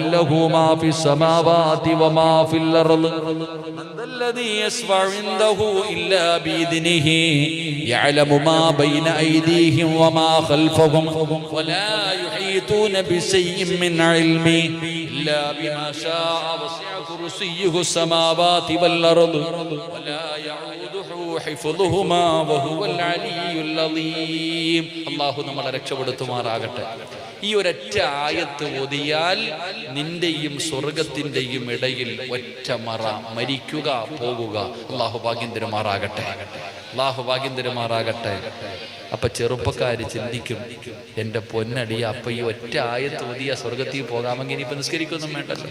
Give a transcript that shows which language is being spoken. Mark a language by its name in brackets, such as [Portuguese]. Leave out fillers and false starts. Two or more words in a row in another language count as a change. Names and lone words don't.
[Arabic] له ما في السماوات وما في الأرض من ذا الذي يشفع عنده إلا بإذنه يعلم ما بين أيديهم وما خلفهم ولا يحيطون بشيء من علمه إلا بما شاء وسع كرسيه السماوات والأرض ولا يعوده حفظهما وهو العلي العظيم. [Malayalam] അല്ലാഹു നമ്മളെ രക്ഷപ്പെടുത്തുമാറാകട്ടെ. ഈ ഒരൊറ്റ ആയത്ത് ഓതിയാൽ നിന്റെയും സ്വർഗത്തിന്റെയും ഇടയിൽ ഒറ്റ മറ. മരിക്കുക, പോകുക. അല്ലാഹു ഭാഗ്യം തരുമാറാകട്ടെ, അല്ലാഹു ഭാഗ്യം തരുമാറാകട്ടെ. അപ്പൊ ചെറുപ്പക്കാര് ചിന്തിക്കും, എന്റെ പൊന്നടിയ, അപ്പൊ ഈ ഒറ്റ ആയത്ത് ഓതിയ സ്വർഗത്തിൽ പോകാമെങ്കിൽ ഇനിയിപ്പൊ നിസ്കരിക്കൊന്നും വേണ്ടല്ലോ.